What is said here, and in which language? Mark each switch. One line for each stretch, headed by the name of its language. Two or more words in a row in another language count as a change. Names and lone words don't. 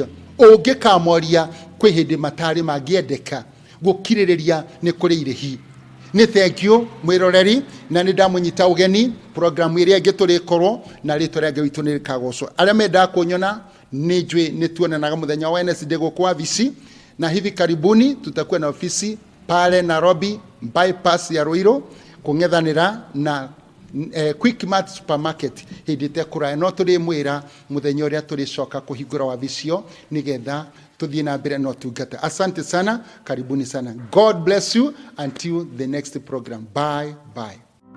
Kikuyu: Ũngĩkamoria kwĩ hĩndĩ matarĩ mangĩendeka, gũkirĩrĩria nĩ kũrĩ irĩhi. Nĩ
English: thank you
Kikuyu: mwĩroreri, na nĩ ndamũnyita ũgeni programu ĩrĩa ĩngĩ tũrĩkorwo na rĩtwa rĩa Ngai witũ nĩ rĩkagocwo. Arĩa mendaga kũnyona nĩ njũĩ nĩ tuonanaga mũthenya wa Wednesday gũkũ wabici, na
Swahili: hivi karibuni tutakuwa na ofisi pale Nairobi bypass ya Ruiru
Kikuyu: kung'ethanira na Quickmart supermarket hindite kuraya no turi mwira muthenya uria turi coka kuhingura wabicio nigetha tuthie na mbere no tungata.
Swahili: Asante sana, karibuni sana.
English: God bless you until the next program. Bye bye.